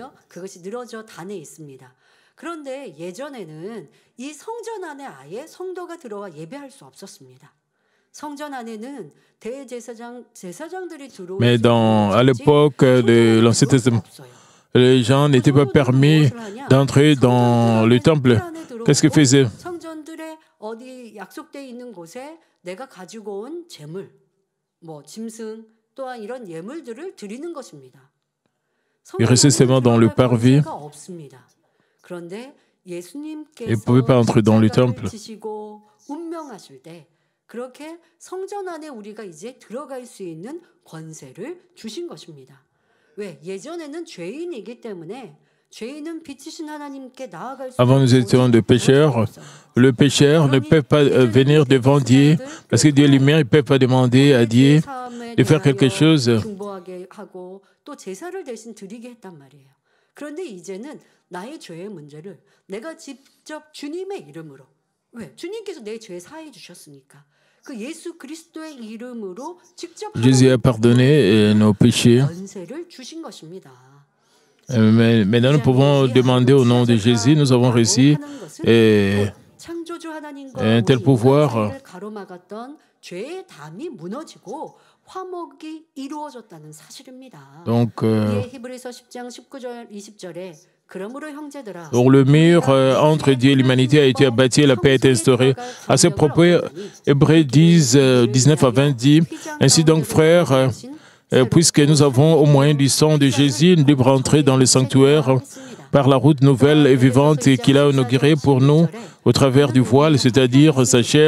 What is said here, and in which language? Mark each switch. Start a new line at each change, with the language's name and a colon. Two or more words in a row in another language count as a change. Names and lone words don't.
French: Mais à l'époque de l'Ancien Testament, les gens n'étaient pas permis d'entrer dans le temple. Qu'est-ce qu'ils faisaient?
Korean: 어디 약속되어 있는 곳에 내가 가지고 온 재물, 짐승 또한 이런 예물들을 드리는 것입니다.
French: Ils restaient seulement dans le parvis.
Korean: 그런데 예수님께서
French: Ils ne pouvaient pas entrer dans le temple.
Korean: 운명하실 때 그렇게 성전 안에 우리가 이제 들어갈 수 있는 권세를 주신 것입니다. 왜? 예전에는 죄인이기 때문에
French: Avant, nous étions des pécheurs. Le pécheur ne peut pas venir devant Dieu parce que Dieu lui-même ne peut pas demander à Dieu de faire quelque chose.
Korean: 그런데 이제는 나의 죄의 문제를 내가 직접 주님의 이름으로, 왜? 주님께서 내 죄 사해 주셨으니까. 그 예수 그리스도의 이름으로 직접
French: Jésus a pardonné nos péchés.
Korean: 권세를 주신 것입니다.
French: Mais maintenant, nous pouvons demander au nom de Jésus, nous avons reçu
Korean: 창조주 하나님과
French: un tel pouvoir.
Korean: 가로막았던 죄의 담이 무너지고 화목이 이루어졌다는 사실입니다.
French: Donc,
Korean: 히브리서 10장 19절 20절에
French: donc le mur entre Dieu et l'humanité a été abattu et la paix est instaurée. À ce propos, Hébreux 10, 19 à 20 dit, « Ainsi donc, frères, puisque nous avons au moyen du sang de Jésus une libre entrée dans le sanctuaire par la route nouvelle et vivante qu'il a inaugurée pour nous au travers du voile, c'est-à-dire sa chair.